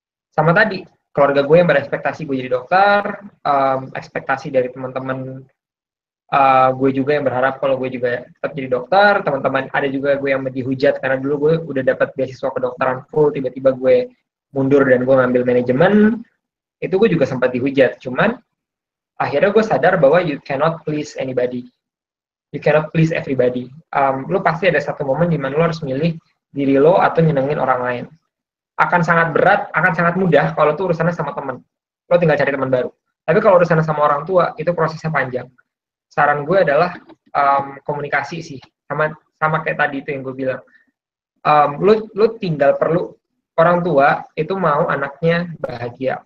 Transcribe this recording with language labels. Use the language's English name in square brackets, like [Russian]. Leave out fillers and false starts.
[Indonesian] Sama tadi, keluarga gue yang berekspektasi gue jadi dokter, ekspektasi dari teman-teman gue juga yang berharap kalau gue juga tetap jadi dokter, teman-teman ada juga gue yang dihujat karena dulu gue udah dapat beasiswa kedokteran full, tiba-tiba gue mundur dan gue ngambil manajemen, itu gue juga sempat dihujat. Cuman akhirnya gue sadar bahwa [English] you cannot please anybody, you cannot please everybody. [Indonesian] Lo pasti ada satu momen di mana lo harus milih diri lo atau nyenengin orang lain. Akan sangat berat, akan sangat mudah kalau tuh urusannya sama teman. Lo tinggal cari teman baru. Tapi kalau urusannya sama orang tua, itu prosesnya panjang. Saran gue adalah komunikasi sih. Sama kayak tadi itu yang gue bilang. Lo tinggal perlu, orang tua itu mau anaknya bahagia.